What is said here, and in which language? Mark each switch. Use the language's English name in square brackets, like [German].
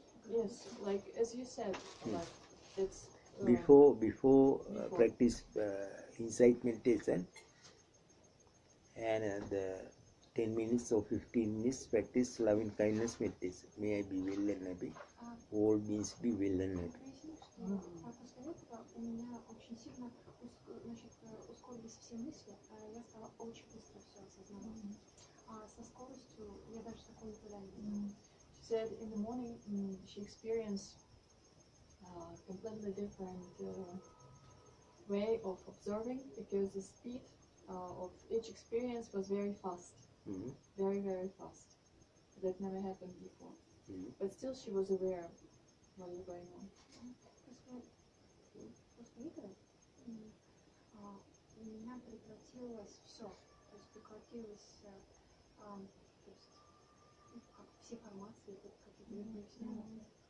[English] Yes, like as you said, like it's Before practice insight meditation, and the 10 minutes or 15 minutes practice loving kindness meditation. May I be well and happy. All means be well and happy. [Russian] После этого у меня очень сильно ускорились все мысли, я стала очень быстро все осознавать. Со скоростью я даже такого никогда не видела. [English] She said in the morning she experienced completely different way of observing, because the speed of each experience was very fast, very, very fast. That never happened before. But still she was aware what was going on. [Russian] После этого у меня прекратилось все, то есть прекратилось, то есть, как все формации, какие-то объясняли.